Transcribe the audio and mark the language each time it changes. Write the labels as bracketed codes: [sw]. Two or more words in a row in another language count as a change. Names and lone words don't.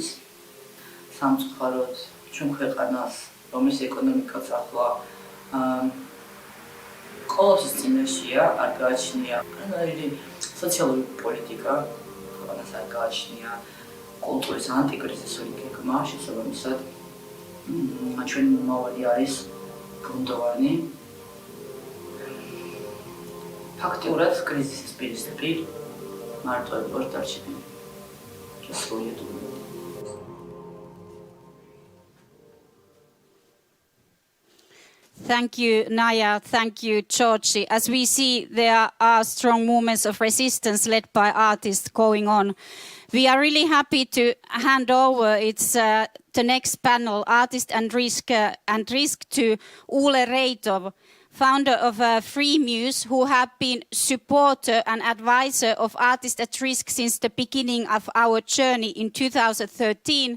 [ka] სამწუხაროდ, ჩვენ ქვეყანას, რომლის ეკონომიკაც ახლა კოლაფსის წინაშეა, არ გააჩნია განაირი სოციალური პოლიტიკა, ქვეყანას არ გააჩნია კულტურის ანტიკრიზისული გეგმა, შესაბამისად, ჩვენი მომავალი არის ბუნდოვანი. ფაქტიურად კრიზისის პირისპირ მარტოები ვართ დარჩენილი. სრულიად უბრალოდ. [en] Thank you, Naya. Thank you, Georgie. As we see, there are strong movements of resistance led by artists going on. We are really happy to hand over the next panel, Artist and Risk to Ole Reitov, founder of Free Muse, who have been supporter and advisor of Artists at Risk since the beginning of our journey in 2013.